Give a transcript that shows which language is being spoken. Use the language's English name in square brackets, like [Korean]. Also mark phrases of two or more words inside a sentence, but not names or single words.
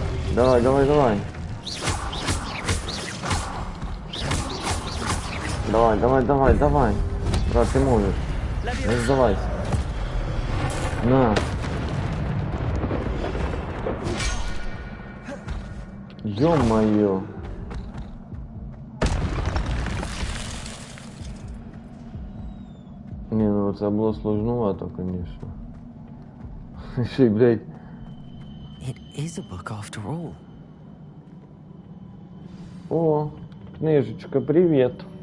[Russian] Давай, давай, давай. Давай, давай, давай, давай. Брат, ты можешь. Не сдавайся. На. Ё-моё. [Ukrainian] Не, ну це було [Russian] сложновато, конечно. [Ukrainian] Ще й, блядь. [English] It is a book after all. [Russian] О, книжечка, привет.